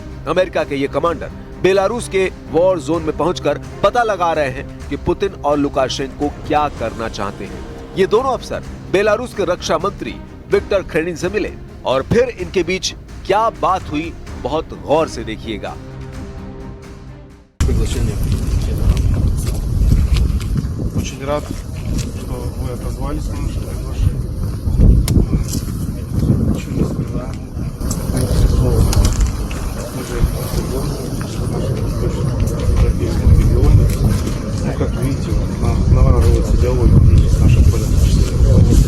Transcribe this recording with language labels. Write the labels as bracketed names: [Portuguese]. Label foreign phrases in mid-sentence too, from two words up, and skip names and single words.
[Hindi] अमेरिका के ये कमांडर बेलारूस के वॉर जोन में पहुंचकर पता लगा रहे हैं कि पुतिन और लुकाशेंको क्या करना चाहते हैं। ये दोनों अफसर बेलारूस के रक्षा मंत्री विक्टर खेनिन से मिले और फिर इनके बीच क्या बात हुई, बहुत गौर से देखिएगा। [Russian] Очень рад, что вы отозвались на наше приглашение. Ничего не скрываем. Мы же в нашем восточноевропейском регионе, ну, как видите, наворачивается диалог с нашим политическим.